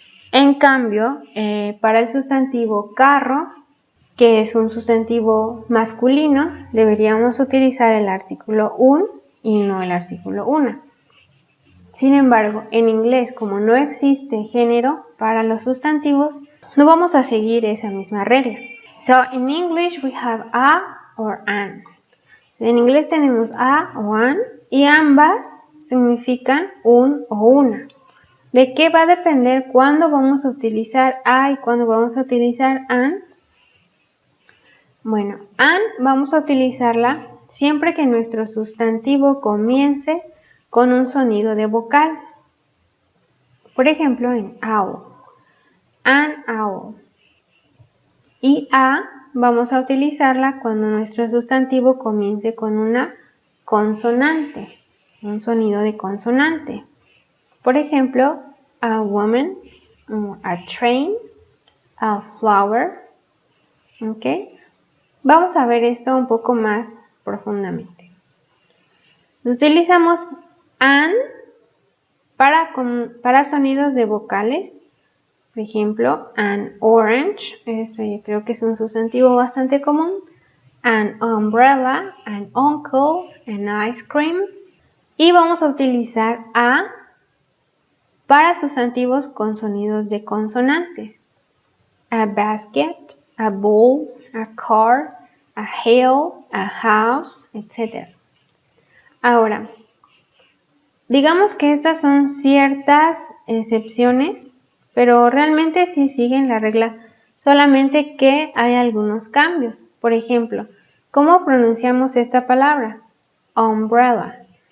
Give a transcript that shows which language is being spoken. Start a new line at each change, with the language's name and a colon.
Spanish: En cambio, para el sustantivo carro, que es un sustantivo masculino, deberíamos utilizar el artículo un y no el artículo una. Sin embargo, en inglés, como no existe género para los sustantivos, no vamos a seguir esa misma regla.
English: So, in English we have a or an.
Spanish: En inglés tenemos a o an y ambas significan un o una. ¿De qué va a depender cuándo vamos a utilizar a y cuándo vamos a utilizar an? Bueno, an vamos a utilizarla siempre que nuestro sustantivo comience con un sonido de vocal. Por ejemplo, en owl,
English: an owl.
Spanish: Y a vamos a utilizarla cuando nuestro sustantivo comience con una consonante, un sonido de consonante. Por ejemplo,
English: a woman, a train, a flower. ¿Ok?
Spanish: Vamos a ver esto un poco más profundamente. Utilizamos an para sonidos de vocales. Por ejemplo,
English: an orange,
Spanish: esto yo creo que es un sustantivo bastante común.
English: An umbrella, an uncle, an ice cream.
Spanish: Y vamos a utilizar a para sustantivos con sonidos de consonantes.
English: A basket, a bowl, a car, a hill, a house, etc.
Spanish: Ahora, digamos que estas son ciertas excepciones, pero realmente sí siguen la regla, solamente que hay algunos cambios. Por ejemplo, ¿cómo pronunciamos esta palabra? Umbrella.